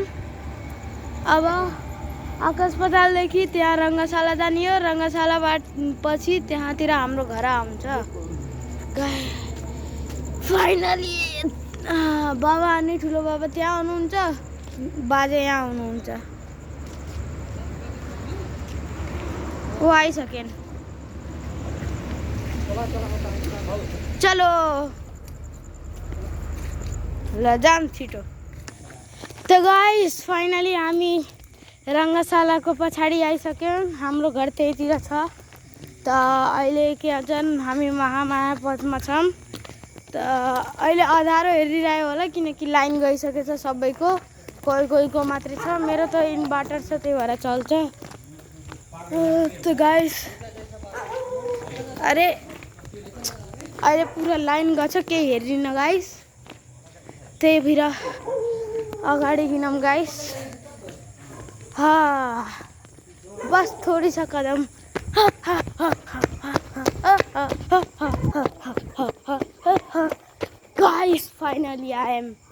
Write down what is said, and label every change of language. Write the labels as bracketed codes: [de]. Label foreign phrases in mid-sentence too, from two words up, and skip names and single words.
[ne] अब आकाश पतालदेखि त्यहाँ रङ्गशाला जाने हो। रङ्गशालाबाट पछि त्यहाँतिर हाम्रो घर आउँछ। फाइनली बाबा अनि ठुलो बाबा त्यहाँ हुनुहुन्छ, बाजे यहाँ हुनुहुन्छ। वो आइसकेन्। चलो ल जाम छिटो। त गाइस, फाइनली हामी रङ्गशालाको पछाडि आइसक्यौँ। हाम्रो घर त्यहीतिर छ। त अहिले के भन्छन्, हामी महामाया पथमा छौँ। त अहिले अँध्यारो हेरिरह्यो होला, किनकि लाइन गइसकेछ सबैको। कोही कोहीको मात्रै छ। मेरो त इन्भर्टर छ, त्यही भएर चल्छ। त गाइस, अरे अहिले पुरा लाइन गछ, केही हेरिन्न गाइस। त्यही भएर अगाडि हिँडौँ गाइस। [hi] हाँ, बस थोड़ी सा कदम। [en] guys, finally I am.